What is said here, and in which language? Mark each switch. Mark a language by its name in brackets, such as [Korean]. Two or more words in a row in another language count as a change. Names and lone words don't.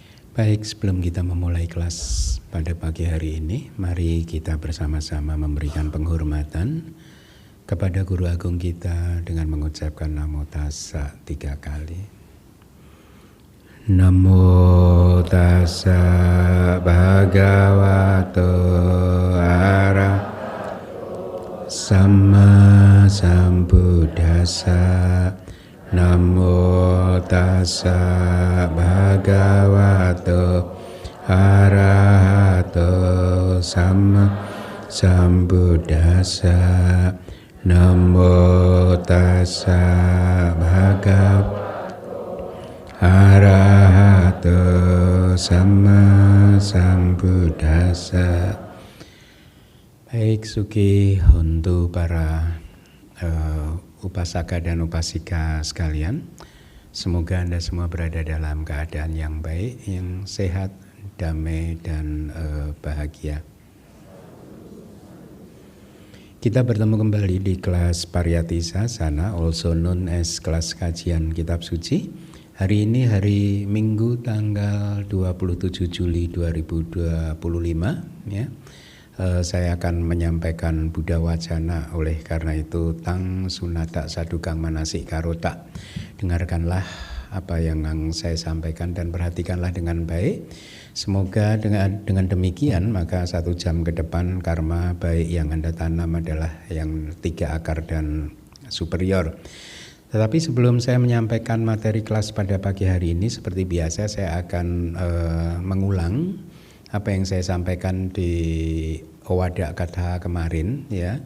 [Indonesian] Baik, sebelum kita memulai kelas pada pagi hari ini, mari kita bersama-sama memberikan penghormatan kepada Guru Agung kita dengan mengucapkan Namo Tassa 3 kali. [Pali] Namo Tassa Bhagavato Arahato Samma Sambuddhassa. Namo Tassa Bhagavato Arahato Samma Sambuddhassa. Namo Tassa Bhagavato Arahato Samma Sambuddhassa. [Indonesian] Baik, Suki untuk para upasaka dan upasika sekalian, semoga Anda semua berada dalam keadaan yang baik, yang sehat, damai, dan bahagia. Kita bertemu kembali di kelas Pariyati Sasana, [English] also known as [Indonesian] kelas kajian Kitab Suci. Hari ini hari Minggu tanggal 27 Juli 2025 ya. Saya akan menyampaikan Buddha Wacana, oleh karena itu [Pali] tang sunata sadukang manasik karota. [Indonesian] Dengarkanlah apa yang saya sampaikan dan perhatikanlah dengan baik. Semoga dengan demikian maka 1 jam ke depan karma baik yang Anda tanam adalah yang 3 akar dan superior. Tetapi sebelum saya menyampaikan materi kelas pada pagi hari ini, seperti biasa saya akan mengulang apa yang saya sampaikan di Owada Katha kemarin ya.